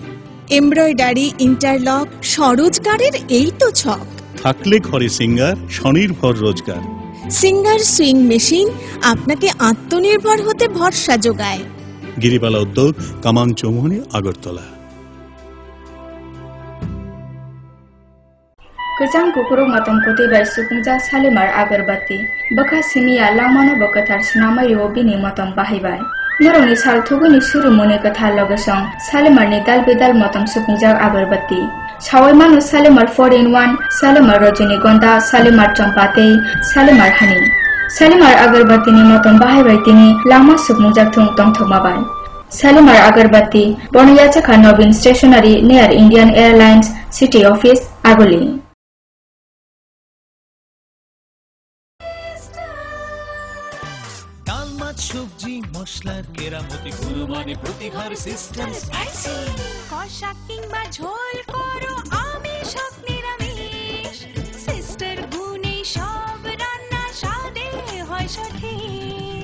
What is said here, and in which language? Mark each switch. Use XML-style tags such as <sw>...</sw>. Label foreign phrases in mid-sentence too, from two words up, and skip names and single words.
<bn>এমব্রয়ডারি, ইন্টারলক, স্বরোজগারের এই তো ছক। থাকলে ঘরে সিঙ্গার, স্বনির্ভর রোজগার। সিঙ্গার সুইং মেশিন আপনাকে আত্মনির্ভর হতে ভরসা যোগায়। গিরিবালা উদ্যোগ, কামান চৌমুহনী, আগরতলা।</bn> <trp>Kejang kukuruk matom kuti bai sukungja salimar agarbati. Baka simia lamano bakatar sinamai obini matom bahibai. Noroni sal thuguni suru mone katha logesong salimar ni dal bedal matom sukungja agarbati. Sawai manu salimar 4-in-1, salimar rajinigonda, salimar champatei, salimar honey. Salimar agarbati ni matom bahibai tini lama sukungja thung tong thomabai. Salimar agarbati Bonayachaka Nobin Stationery near Indian Airlines City Office, Agoli.</trp> <bn>সবজি মশলার কেরামতি গুণমানে প্রতিঘর সিস্টেম স্পাইসি। কষা কিংবা ঝোল করো আমিষ হোক নিরামিষ, সিস্টার গুণে সব রান্না স্বাদে হয় সঠিক।</bn>